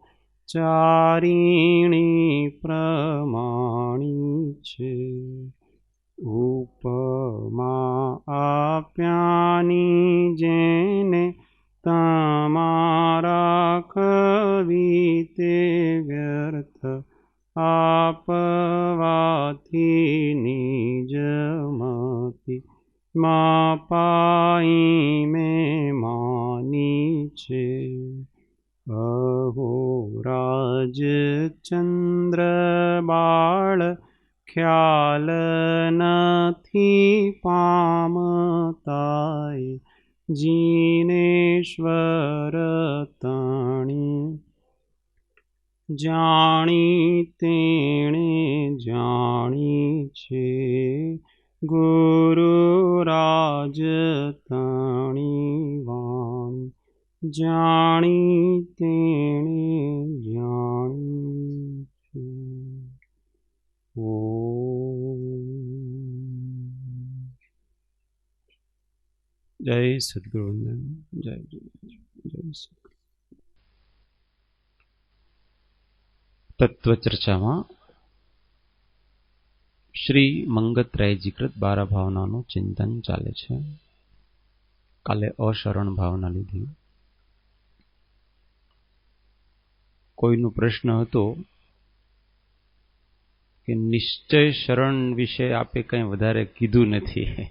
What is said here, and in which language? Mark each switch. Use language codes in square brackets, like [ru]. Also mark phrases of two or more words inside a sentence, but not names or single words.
[gu] ચારિણી પ્રમાણી છે ઉપમા આપ્યાની જેને તમારા કવિતે વ્યર્થ આપવાથી નિજમતિ માપાઈ મેં માની છે અહો રાજચંદ્ર બાળ ખ્યાલ નથી પામતાય જીનેશ્વર તાણી જાણી તેણે જાણી છે ગુરુરાજ તાણી વાણી જાણી તેણે જાણી છે। જય સદ્ગુરુવંદન જય જય જય સદ્ગુરુ। तत्वचर्चाમાં શ્રી મંગતરાયજીકૃત 12 ભાવનાનું ચિંતન ચાલે છે. કાલે અશરણ ભાવના લીધી. કોઈનો પ્રશ્ન હતો કે નિશ્ચય શરણ વિશે આપે કંઈ વધારે કીધું નથી.